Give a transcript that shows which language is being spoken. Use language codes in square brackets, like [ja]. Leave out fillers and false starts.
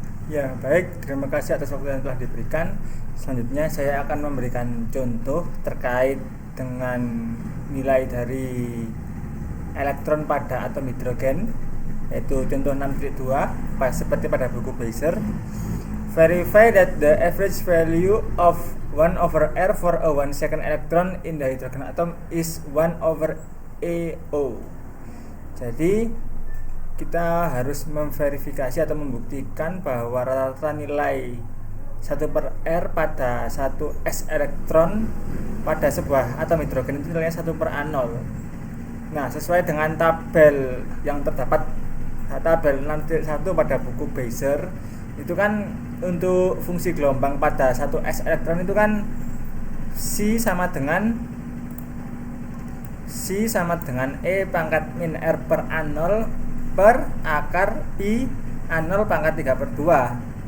[id] Ya, baik. Terima kasih atas waktu yang telah diberikan. Selanjutnya saya akan memberikan contoh terkait dengan nilai dari elektron pada atom hidrogen, yaitu contoh 6.2, seperti pada buku Beiser. [en] Verify that the average value of 1/R for a 1 second electron in the hydrogen atom is 1/AO. [id] Jadi kita harus memverifikasi atau membuktikan bahwa rata-rata nilai 1/R pada 1 S elektron pada sebuah atom hidrogen itu nilainya 1/A0. Nah, sesuai dengan tabel yang terdapat, tabel 6.1 pada buku Beiser, itu kan untuk fungsi gelombang pada 1 S elektron itu kan C sama dengan E pangkat min R per A0 per akar pi A0 pangkat 3/2.